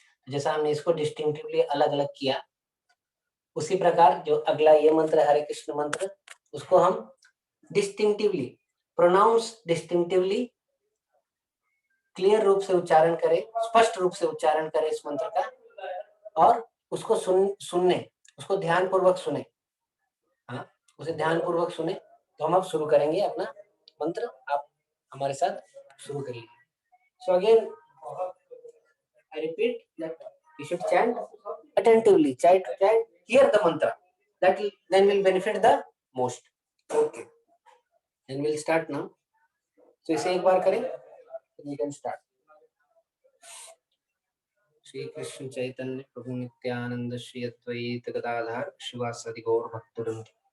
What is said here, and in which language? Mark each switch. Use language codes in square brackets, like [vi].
[hi] जैसा हमने इसको डिस्टिंक्टिवली अलग अलग किया, उसी प्रकार जो अगला ये मंत्र है हरे कृष्ण मंत्र, उसको हम डिस्टिंक्टिवली प्रोनाउंस, डिस्टिंक्टिवली क्लियर रूप से उच्चारण करें, स्पष्ट रूप से उच्चारण करें इस मंत्र का, और उसको सुनने, उसको ध्यान पूर्वक सुने, हाँ, उसे ध्यान पूर्वक सुने। तो हम अब शुरू करेंगे अपना मंत्र, आप हमारे साथ शुरू करिए। [en] So again I repeat that you should chant attentively, chant, hear the mantra, that will, then will benefit the most. Okay, then we'll start now. So [hi] इसे एक बार करें, [en] then we can start. [sa] Shri Krishna Chaitanya प्रभु नित्यानंद श्री अद्वैत गदाधर शिवासादि गौर भक्तवृंद।